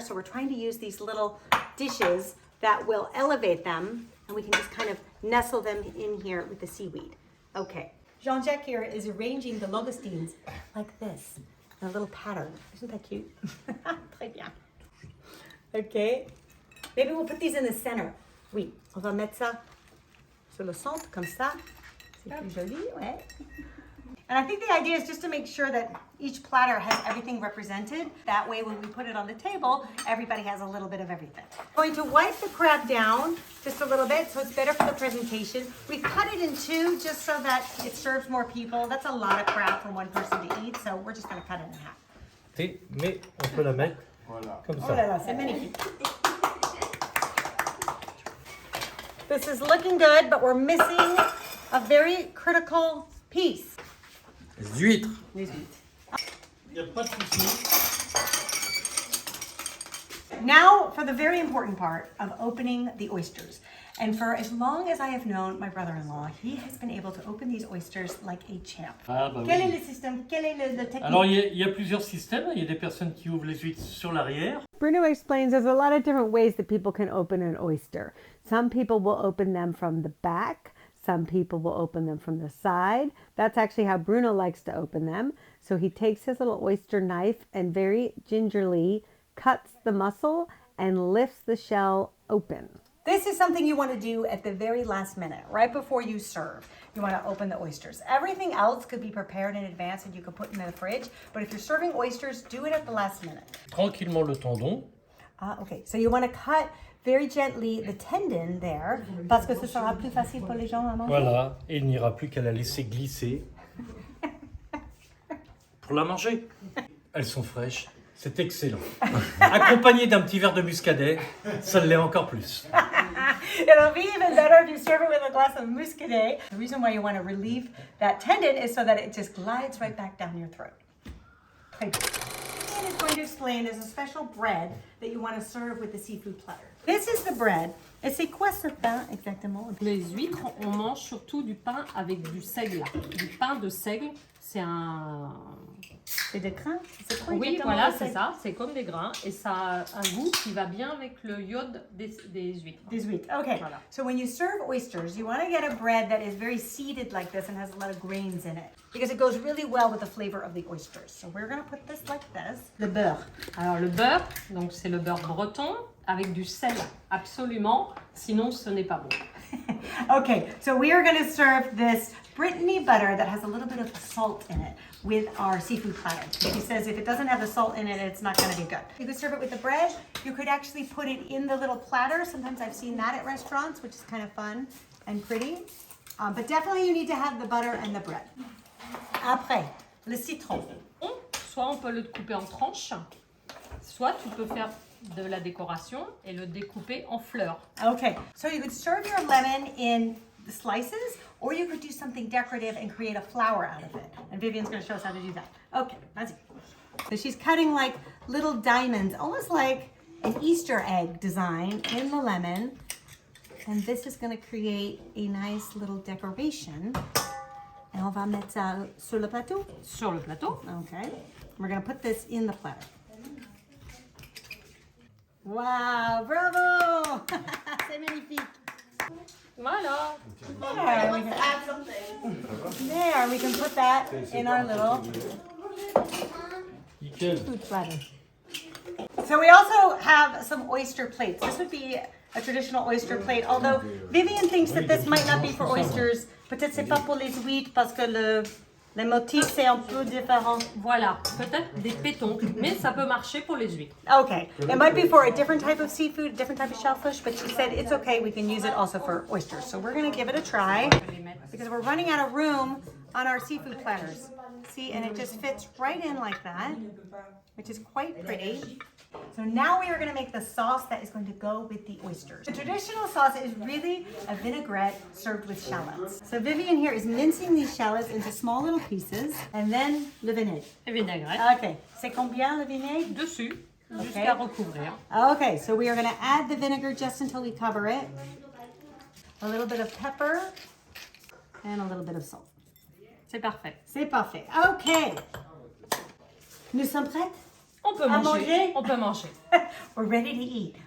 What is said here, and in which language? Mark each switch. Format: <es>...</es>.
<en>So we're trying to use these little dishes that will elevate them and we can just kind of nestle them in here with the seaweed. Okay. Jean-Jacques here is arranging the langoustines like this, in a little pattern. Isn't that cute?</en> <fr>Très bien.</fr> <en>Okay. Maybe we'll put these in the center.</en> <fr>Oui, on va mettre ça sur le centre, comme ça. C'est plus joli, ouais.</fr> <en>And I think the idea is just to make sure that each platter has everything represented. That way, when we put it on the table, everybody has a little bit of everything. I'm going to wipe the crab down just a little bit so it's better for the presentation. We cut it in two just so that it serves more people. That's a lot of crab for one person to eat, so we're just going to cut it in half.</en> <fr>Mais on peut la mettre comme Oh ça. là là, c'est magnifique.</fr> <en>This is looking good, but we're missing a very critical piece.</en> <fr>Les huîtres. Les huîtres. Il n'y a pas de souci.</fr> <en>now for the very important part of opening the oysters. And for as long as I have known my brother-in-law, he has been able to open these oysters like a champ.</en> <fr>Ah, bah Quel oui. est le système? Quelle est le technique? Alors, il y a plusieurs systèmes. Il y a des personnes qui ouvrent les huîtres sur l'arrière.</fr> <en>Bruno explains there's a lot of different ways that people can open an oyster. Some people will open them from the back. Some people will open them from the side. That's actually how Bruno likes to open them. So he takes his little oyster knife and very gingerly cuts the muscle and lifts the shell open. This is something you want to do at the very last minute, right before you serve. You want to open the oysters. Everything else could be prepared in advance and you could put in the fridge. But if you're serving oysters, do it at the last minute.</en> <fr>Tranquillement le tendon.</fr> <en>Okay, so you want to cut very gently the tendon there,</en> <fr>parce que ce sera plus facile pour les gens à manger. Voilà. Et il n'y aura plus qu'à la laisser glisser pour la manger. Elles sont fraîches. C'est excellent. Accompagné d'un petit verre de muscadet, ça l'est encore plus.</fr> <en>It'll be even better if you serve it with a glass of muscadet. The reason why you want to relieve that tendon is so that it just glides right back down your throat. Okay. And it's going to explain there's a special bread that you want to serve with the seafood platter. This is the bread.</en> <fr>Et c'est quoi ce pain exactement? Les huîtres, on mange surtout du pain avec du seigle. Du pain de seigle, c'est un... C'est des grains? C'est quoi Oui, exactement voilà, le c'est seigle? ça. C'est comme des grains et ça a un goût qui va bien avec le iode des huîtres. Des huîtres. Okay. Voilà.</fr> <en>So when you serve oysters, you want to get a bread that is very seeded like this and has a lot of grains in it because it goes really well with the flavor of the oysters. So we're going to put this like this.</en> <fr>Le beurre. Alors le beurre, donc c'est le beurre breton avec du sel, absolument. Sinon, ce n'est pas bon.</fr> <en>Okay, so we are going to serve this Brittany butter that has a little bit of salt in it with our seafood platter. She says if it doesn't have the salt in it, it's not going to be good. You could serve it with the bread. You could actually put it in the little platter. Sometimes I've seen that at restaurants, which is kind of fun and pretty. But definitely you need to have the butter and the bread.</en> <fr>Après, le citron. Soit on peut le couper en tranches, soit tu peux faire de la décoration et le découper en fleurs.</fr> <en>Okay, so you could serve your lemon in the slices, or you could do something decorative and create a flower out of it. And Vivian's going to show us how to do that. Okay, that's it. So she's cutting like little diamonds, almost like an Easter egg design in the lemon. And this is going to create a nice little decoration.</en> <fr>And on va mettre ça sur le plateau. Sur le plateau.</fr> <en>Okay, we're going to put this in the platter.</en> <fr>Wow, bravo! C'est magnifique. Voilà.</fr> <en>There, we can add something. There, we can put that in our little</en> <fr>Nickel.</fr> <en>food platter. So we also have some oyster plates. This would be a traditional oyster plate, although Vivian thinks that this might not be for oysters.</en> <fr>Peut-être c'est pas pour les huîtres parce que le motif c'est un peu différent. Voilà, peut-être des pétoncles, mais ça peut marcher pour les huîtres.</fr> <en>Okay, it might be for a different type of seafood, a different type of shellfish, but she said it's okay, we can use it also for oysters. So we're gonna give it a try because we're running out of room on our seafood platters. See, and it just fits right in like that, which is quite pretty. So now we are going to make the sauce that is going to go with the oysters. The traditional sauce is really a vinaigrette served with shallots. So Vivian here is mincing these shallots into small little pieces, and then le vinaigre.</en> <fr>Et vinaigrette. Okay, c'est combien le vinaigre? Dessus, jusqu'à recouvrir.</fr> <en>Okay, so we are going to add the vinegar just until we cover it. A little bit of pepper and a little bit of salt.</en> <fr>C'est parfait. C'est parfait. Okay. Nous sommes prêtes? On peut À manger. manger? On peut manger.</fr> <en>We're ready to eat.</en>